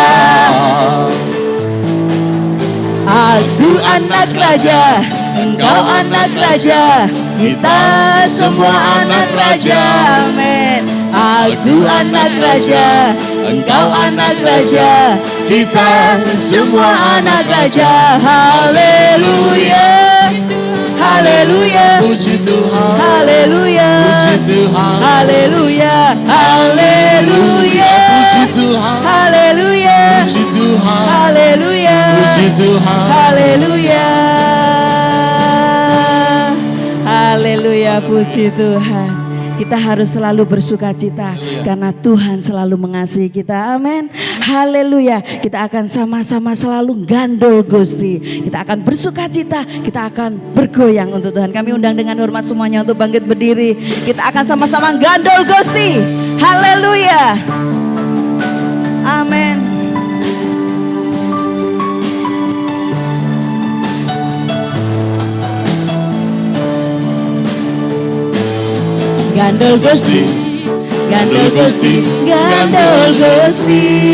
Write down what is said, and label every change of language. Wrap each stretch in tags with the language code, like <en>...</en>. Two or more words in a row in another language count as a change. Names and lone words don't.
<id>Aku anak raja, engkau anak raja, kita semua anak raja. Amin. Aku anak raja, engkau anak raja, kita semua anak raja. Haleluya. Haleluya, Puji Tuhan, haleluya, Puji Tuhan, haleluya, haleluya, Puji Tuhan, haleluya, Puji Tuhan, haleluya, Puji Tuhan, haleluya, haleluya, puji Tuhan. Kita harus selalu bersuka cita karena Tuhan selalu mengasihi kita. Amin. Haleluya. Kita akan sama-sama selalu</id> <jv>gandol Gusti.</jv> <id>Kita akan bersuka cita. Kita akan bergoyang untuk Tuhan. Kami undang dengan hormat semuanya untuk bangkit berdiri. Kita akan sama-sama</id> <jv>gandol Gusti.</jv> <id>Haleluya. Amin.</id> <jv>Gandol Gusti, gandol Gusti, gandol Gusti.</jv>